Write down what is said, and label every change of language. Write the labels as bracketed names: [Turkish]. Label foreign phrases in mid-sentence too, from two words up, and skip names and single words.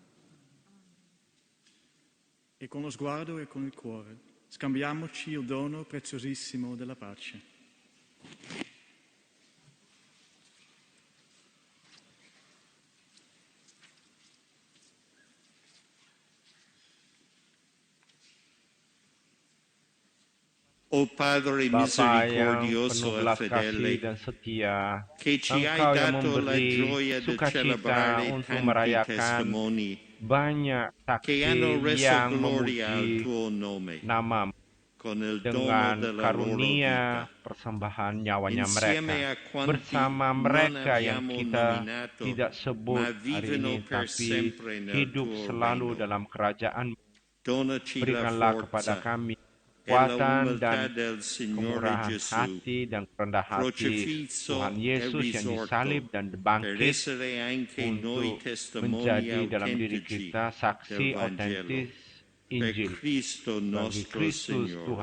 [Italian] E con lo sguardo e con il cuore scambiamoci il dono preziosissimo della pace. O Padre [Indonesian] Bapa yang [Italian] misericordioso [Indonesian] penuh [Italian] e [Indonesian] belas [Italian] fedele, [Indonesian] kasih dan setia, [Italian] che ci hai [Indonesian] Engkau yang [Italian] dato la [Indonesian] memberi [Italian] gioia di [Indonesian] sukacita [Italian] celebrare [Indonesian] untuk [Italian] tanti [Indonesian] merayakan [Italian] testimoni [Indonesian] banyak [Italian] che hanno [Indonesian] saksi [Italian] reso [Indonesian] yang [Italian] gloria al [Indonesian] memuji [Italian] tuo nome. [Indonesian] nama. [Italian] con il dono [Indonesian] dengan [Italian] della loro [Indonesian] karunia [Italian] vita. [Indonesian] persembahan nyawanya mereka, [Italian] Insieme a quanti [Indonesian] bersama [Italian] non [Indonesian] mereka yang [Italian] abbiamo [Indonesian] kita [Italian] nominato, [Indonesian] tidak sebut [Italian] ma [Indonesian] hari [Italian] vivono [Indonesian] ini, [Italian] per [Indonesian] tapi [Italian] sempre nel [Indonesian] hidup [Italian] tuo [Indonesian] selalu [Italian] regno. [Indonesian] dalam kerajaan. [Italian] Donaci la [Indonesian] Berikanlah kepada [Italian] forza [Indonesian] kami [Italian] e la [Indonesian] kekuatan [Italian] umiltà [Indonesian] dan [Italian] del Signore [Indonesian] kemurahan [Italian] Gesù, [Indonesian] hati dan kerendah hati [Italian] crocifisso [Indonesian] Tuhan [Italian] e [Indonesian] Yesus yang [Italian] risorto, [Indonesian] disalib dan [Italian] per [Indonesian] bangkit [Italian] essere anche noi [Indonesian] untuk [Italian] testimoni [Indonesian] menjadi dalam diri [Italian] autentici [Indonesian] kita [Italian] del [Indonesian] saksi [Italian] Vangelo. [Indonesian] otentis [Italian] Per [Indonesian] Injil [Italian] Cristo [Indonesian] bagi [Italian] nostro [Indonesian] Kristus [Italian] Signore.